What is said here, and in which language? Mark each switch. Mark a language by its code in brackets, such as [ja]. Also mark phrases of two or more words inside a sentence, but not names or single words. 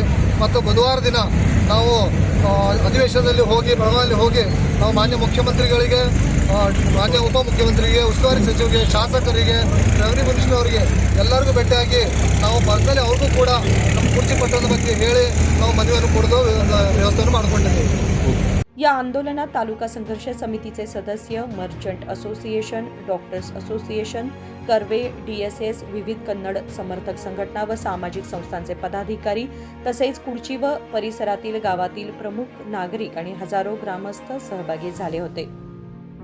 [kn] ಮತ್ತು ಬುಧವಾರ ದಿನ ನಾವು ಅಧಿವೇಶನದಲ್ಲಿ ಹೋಗಿ, ಬೆಳಗಾವಿಯಲ್ಲಿ ಹೋಗಿ ನಾವು ಮಾನ್ಯ ಮುಖ್ಯಮಂತ್ರಿಗಳಿಗೆ, ಮಾನ್ಯ ಉಪಮುಖ್ಯಮಂತ್ರಿಗೆ, ಉಸ್ತುವಾರಿ ಸಚಿವರಿಗೆ, ಶಾಸಕರಿಗೆ, [en] revenue minister [kn] ಅವರಿಗೆ ಎಲ್ಲರಿಗೂ ಭೇಟಿಯಾಗಿ ನಾವು ಪರ್ಸನಲಿ ಅವ್ರಿಗೂ ಕೂಡ ನಮ್ಮ ಕುರ್ಚಿ ಪಟ್ಟಣದ ಬಗ್ಗೆ ಹೇಳಿ ನಾವು ಮನವಿಯನ್ನು ಕೊಡೋದು ವ್ಯವಸ್ಥೆಯನ್ನು ಮಾಡಿಕೊಂಡಿದ್ದೇವೆ. [mr] या आंदोलनात तालुका संघर्ष समितीचे सदस्य, [en] merchant association, doctors association, [mr] कर्वे, DSS, विविध कन्नड समर्थक संघटना व सामाजिक संस्थांचे पदाधिकारी तसेच कुडची व परिसरातील गावातील प्रमुख नागरिक आणि हजारो ग्रामस्थ सहभागी झाले होते.